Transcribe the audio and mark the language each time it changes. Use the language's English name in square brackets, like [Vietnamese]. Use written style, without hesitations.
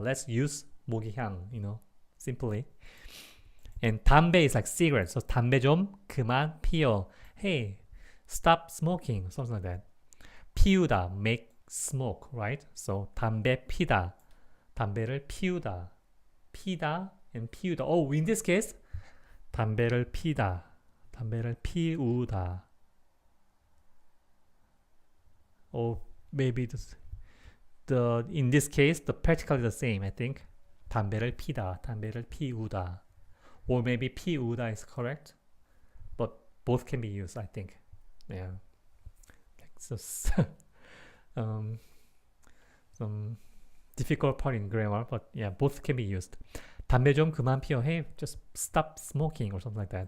[English] Let's use 모기향, simply. And 담배 is like cigarette. [Korean] So 담배 좀 그만 피워. [English] Hey, stop smoking, something like that. 피우다, make smoke, right? [Korean] So 담배 피다, 담배를 피우다. 피다 and 피우다. [English] Oh, in this case, [Korean] 담배를 피다, 담배를 피우다. [English] Or maybe in this case, the practically the same, I think. [Korean] 담배를 피다, 담배를 피우다. [English] Or maybe 피우다 is correct, but both can be used, I think. Yeah. So, some difficult part in grammar, but yeah, both can be used. [Korean] 담배 좀 그만 피워. [English] Hey, just stop smoking or something like that.